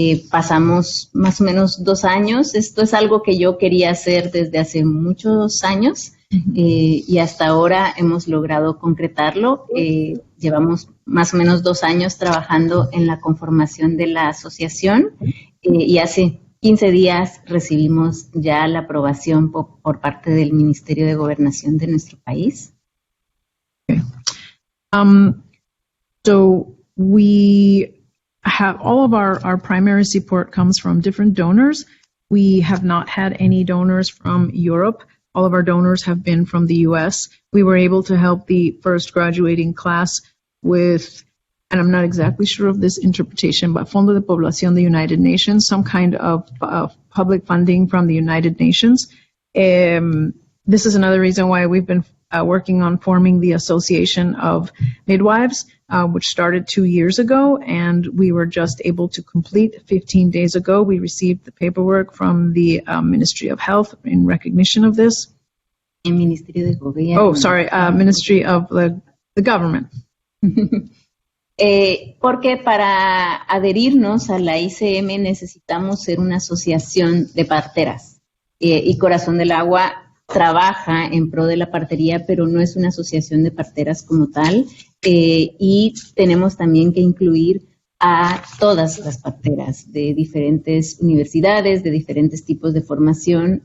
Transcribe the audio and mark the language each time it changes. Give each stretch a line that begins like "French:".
Spanish: Pasamos más o menos 2 años. Esto es algo que yo quería hacer desde hace muchos años y hasta ahora hemos logrado concretarlo. Llevamos más o menos 2 años trabajando en la conformación de la asociación y hace 15 días recibimos ya la aprobación por parte del Ministerio de Gobernación de nuestro país.
English: Okay. So we have all of our primary support comes from different donors. We have not had any donors from Europe. All of our donors have been from the US. We were able to help the first graduating class with, and I'm not exactly sure of this interpretation, but Fondo de Población, the United Nations, some kind of public funding from the United Nations. This is another reason why we've been working on forming the Association of Midwives, which started 2 years ago, and we were just able to complete 15 days ago. We received the paperwork from the Ministry of Health in recognition of this.
Spanish: El Ministerio de Gobierno.
English: Oh, sorry, Ministry of the government.
Spanish: Porque para adherirnos a la ICM necesitamos ser una asociación de parteras. Y Corazón del Agua trabaja en pro de la partería, pero no es una asociación de parteras como tal. Y tenemos también que incluir a todas las parteras de diferentes universidades, de diferentes tipos de formación.